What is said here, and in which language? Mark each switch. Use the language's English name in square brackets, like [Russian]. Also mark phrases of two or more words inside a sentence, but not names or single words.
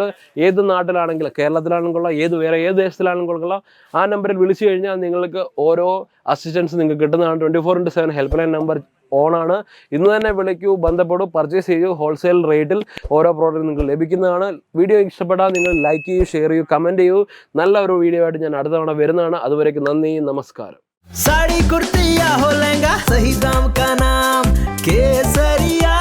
[Malayalam] ഏത് നാട്ടിലാണെങ്കിലും, കേരളത്തിലാണെങ്കിലും വേറെ ഏത് ദേശത്തിലാണെങ്കിലും ആ നമ്പറിൽ വിളിച്ചു കഴിഞ്ഞാൽ നിങ്ങൾക്ക് ഓരോ അസിസ്റ്റൻസ് നിങ്ങൾക്ക് കിട്ടുന്നതാണ്. 24/7 [English] help line number [Malayalam] ഓണാണ്. ഇന്ന് തന്നെ വിളിക്കൂ, ബന്ധപ്പെടൂ, പർച്ചേസ് ചെയ്യൂ. ഹോൾസെയിൽ റേറ്റിൽ ഓരോ പ്രോഡക്റ്റ് നിങ്ങൾക്ക് ലഭിക്കുന്നതാണ്. വീഡിയോ ഇഷ്ടപ്പെട്ടാൽ നിങ്ങൾ ലൈക്ക് ചെയ്യൂ, ഷെയർ ചെയ്യൂ, കമൻറ്റ് ചെയ്യൂ. നല്ല ഒരു വീഡിയോ ആയിട്ട് ഞാൻ അടുത്ത തവണ വരുന്നതാണ്. അതുവരേക്കും നന്ദി, നമസ്കാരം. [Hindi] साड़ी कुर्ती या हो लहंगा, सही दाम का नाम केसरी।